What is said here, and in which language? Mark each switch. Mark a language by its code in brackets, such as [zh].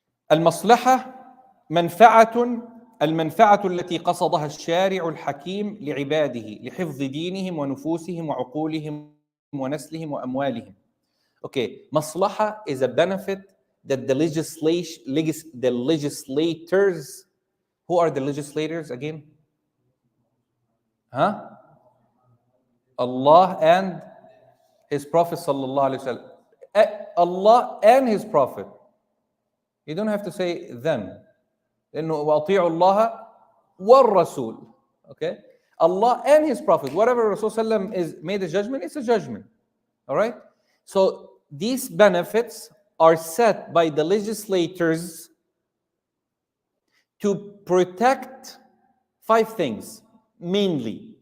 [ar] المصلحة المنفعة التي قصدها الشارع الحكيم لعباده لحفظ دينهم ونفوسهم وعقولهم ونسلهم وأموالهم. [en] Okay, maslaha is a benefit that the legislators, who are the legislators again? Huh? Allah and His Prophet sallallahu alaihi wasallam. Allah and His Prophet. You don't have to say then. [ar] لأنه وأطيعوا الله والرسول. [en] Okay? Allah and His Prophet. Whatever Rasul sallam is made a judgment, it's a judgment. All right? So these benefits are set by the legislators to protect 5 things mainly.